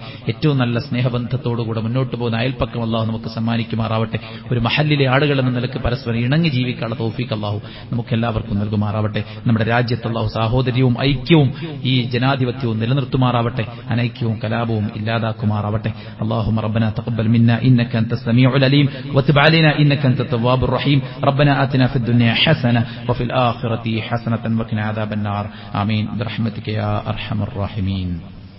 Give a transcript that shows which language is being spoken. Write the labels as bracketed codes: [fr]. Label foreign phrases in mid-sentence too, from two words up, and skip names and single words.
[ml] ഏറ്റവും നല്ല സ്നേഹബന്ധത്തോടുകൂടെ മുന്നോട്ട് പോകുന്ന അയൽപ്പക്കം അല്ലാഹു നമുക്ക് സമ്മാനിക്കുമാറാവട്ടെ. ഒരു മഹല്ലിലെ ആളുകൾ എന്ന നിലക്ക് പരസ്പരം ഇണങ്ങി ജീവിക്കാനുള്ള തൗഫീഖ് അല്ലാഹു നമുക്ക് എല്ലാവർക്കും നൽകുമാറാവട്ടെ. നമ്മുടെ രാജ്യത്ത് അല്ലാഹു സാഹോദര്യവും ഐക്യവും ഈ ജനാധിപത്യവും നിലനിർത്തുമാറാവട്ടെ. അനൈക്യവും കലാപവും ഇല്ലാതാക്കുമാറാവട്ടെ. [ar] اللهم ربنا تقبل منا إنك أنت السميع العليم وتب علينا إنك أنت التواب الرحيم. ربنا آتنا في الدنيا حسنة وفي الآخرة حسنة وقنا عذاب النار. آمين برحمتك يا أرحم الراحمين.